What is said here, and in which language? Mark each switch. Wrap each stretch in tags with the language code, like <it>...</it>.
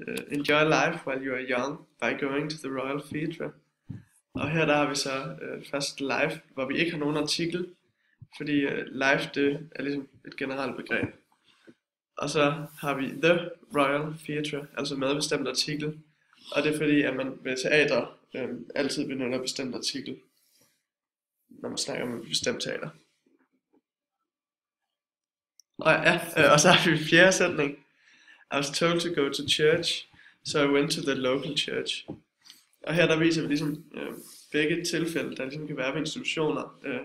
<en>Enjoy life while you are young by going to the Royal Theatre.</en> <da>Og her der har vi så først live, hvor vi ikke har nogen artikel, fordi live det er ligesom et generelt begreb. Og så har vi the Royal Theatre, altså med bestemt artikel. Og det er fordi, at man ved teater altid benytter bestemt artikel, når man snakker om et bestemt teater. Og så har vi fjerde sætning.</da> <en>I was told to go to church, so I went to the local church.</en> <da>Og her der viser vi ligesom begge tilfælde, der ligesom kan være ved institutioner.</da>